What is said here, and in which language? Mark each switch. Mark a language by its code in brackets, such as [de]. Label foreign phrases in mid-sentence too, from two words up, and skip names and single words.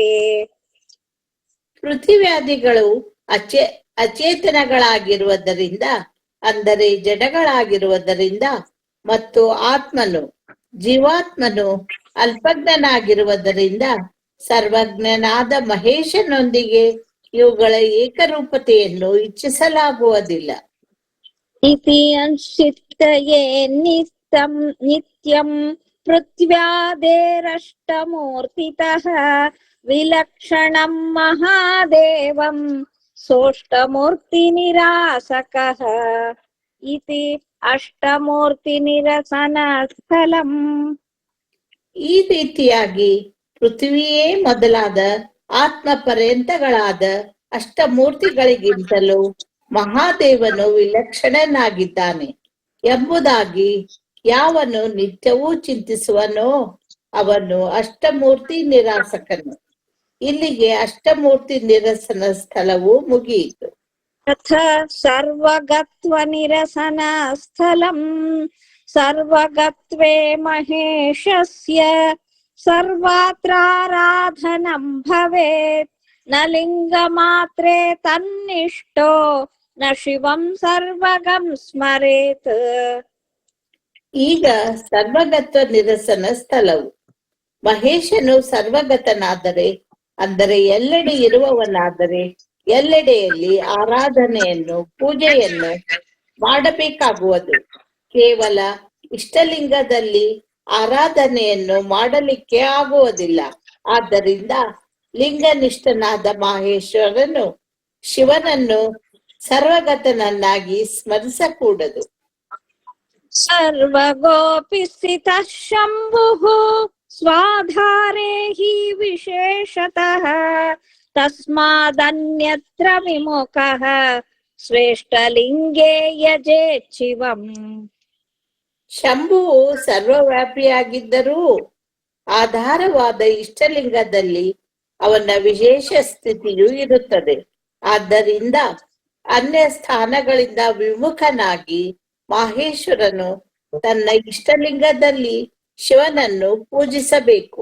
[kn] ಪೃಥಿವ್ಯಾದಿಗಳು ಅಚೇತನಗಳಾಗಿರುವುದರಿಂದ ಅಂದರೆ ಜಡಗಳಾಗಿರುವುದರಿಂದ ಮತ್ತು ಆತ್ಮನು ಜೀವಾತ್ಮನು ಅಲ್ಪಜ್ಞನಾಗಿರುವುದರಿಂದ ಸರ್ವಜ್ಞನಾದ ಮಹೇಶನೊಂದಿಗೆ ಇವುಗಳ ಏಕರೂಪತೆಯನ್ನು ಇಚ್ಛಿಸಲಾಗುವುದಿಲ್ಲ. [sa] इति अंशितये नित्यं पृथ्व्यादेरष्टमूर्तितः विलक्षणं महादेवं सोऽष्टमूर्तिनिरासकः इति अष्टमूर्तिनिरसनस्थलम्. [kn] ಈ ರೀತಿಯಾಗಿ ಪೃಥ್ವಿಯೇ ಮೊದಲಾದ ಆತ್ಮ ಪರ್ಯಂತಗಳಾದ ಅಷ್ಟಮೂರ್ತಿಗಳಿಗಿಂತಲೂ ಮಹಾದೇವನು ವಿಲಕ್ಷಣನಾಗಿದ್ದಾನೆ ಎಂಬುದಾಗಿ ಯಾವನು ನಿತ್ಯವೂ ಚಿಂತಿಸುವನೋ ಅವನು ಅಷ್ಟಮೂರ್ತಿ ನಿರಾಸಕನು. ಇಲ್ಲಿಗೆ ಅಷ್ಟಮೂರ್ತಿ ನಿರಸನ ಸ್ಥಳವು ಮುಗಿಯಿತು. [sa] तथ सर्वगत्वनिरसनस्थलम् सर्वगत्वे महेशस्य सर्वत्राराधनं भवेत् न लिङ्गमात्रे तन्निष्ठो न शिवं सर्वगं स्मरेत्. [kn] ಈಗ ಸರ್ವಗತ್ವ ನಿರಸನ ಸ್ಥಳವು ಮಹೇಶನು ಸರ್ವಗತನಾದರೆ, ಅಂದರೆ ಎಲ್ಲೆಡೆ ಇರುವವನಾದರೆ ಎಲ್ಲೆಡೆಯಲ್ಲಿ ಆರಾಧನೆಯನ್ನು ಪೂಜೆಯನ್ನು ಮಾಡಬೇಕಾಗುವುದು. ಕೇವಲ ಇಷ್ಟಲಿಂಗದಲ್ಲಿ ಆರಾಧನೆಯನ್ನು ಮಾಡಲಿಕ್ಕೆ ಆಗುವುದಿಲ್ಲ. ಆದ್ದರಿಂದ ಲಿಂಗನಿಷ್ಠನಾದ ಮಹೇಶ್ವರನು ಶಿವನನ್ನು ಸರ್ವಗತನನ್ನಾಗಿ ಸ್ಮರಿಸಕೂಡದು. [sa] सर्वगोऽपि स्थितः शम्भुः स्वाधारे हि विशेषतः तस्मादन्यत्र विमुखः श्रेष्ठलिङ्गे यजेच्छिवम्. [kn] ಶಂಭುವು ಸರ್ವವ್ಯಾಪಿಯಾಗಿದ್ದರೂ ಆಧಾರವಾದ ಇಷ್ಟಲಿಂಗದಲ್ಲಿ ಅವನ ವಿಶೇಷ ಸ್ಥಿತಿಯು ಇರುತ್ತದೆ. ಆದ್ದರಿಂದ ಅನ್ಯ ಸ್ಥಾನಗಳಿಂದ ವಿಮುಖನಾಗಿ ಮಹೇಶ್ವರನು ತನ್ನ ಇಷ್ಟಲಿಂಗದಲ್ಲಿ ಶಿವನನ್ನು ಪೂಜಿಸಬೇಕು.